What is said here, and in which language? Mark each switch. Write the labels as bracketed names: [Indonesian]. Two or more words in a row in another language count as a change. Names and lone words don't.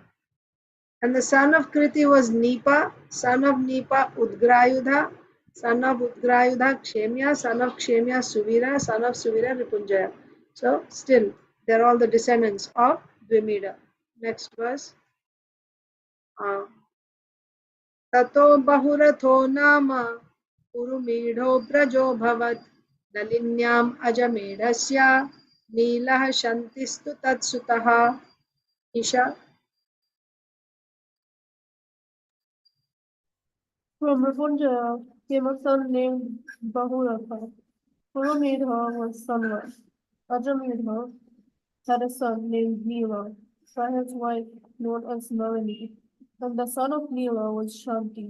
[English] And the son of Kriti was Nipa, son of Nipa Udgrayudha, son of Udgrayudha Kshemya, son of Kshemya Suvira, son of Suvira Ripunjaya. So still, they're all the descendants of Dvimida. Next verse. [Sanskrit] Tato Bahuratho Nama Urumidho Brajo Bhavat Nalinyam Ajamedasya Nilah Shantistu Tatsutaha. Isha. [English] From Rapunjaya came a son named Bahurata. Purumedha was sunless. Ajamedha had a son named Nila by his wife known as Nalini, and the son of Nila was Shanti.